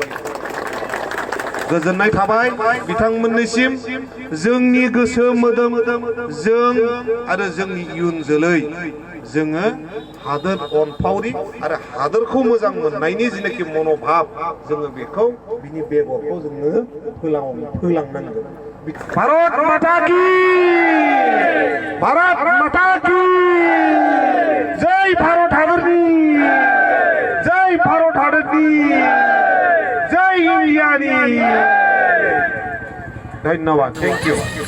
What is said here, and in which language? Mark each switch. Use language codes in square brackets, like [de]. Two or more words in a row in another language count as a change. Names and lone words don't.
[brx] गोजोननाय थाबाय बिथांमोननिसिम। जोंनि गोसो मोदोम जों आरो जोंनि इयुन जोलै जोङो हादोर अनफावरि आरो हादोरखौ मोजां मोननायनि जिनाखि मनोभाब जोङो बेखौ बिनि बेगरखौ जोङो फोलांनांगोन। [hi] भारत माता की जय [brx] भारत हादरनि जय भारत हादरनि जय इंडियानि धन्यवाद। [en] thank you.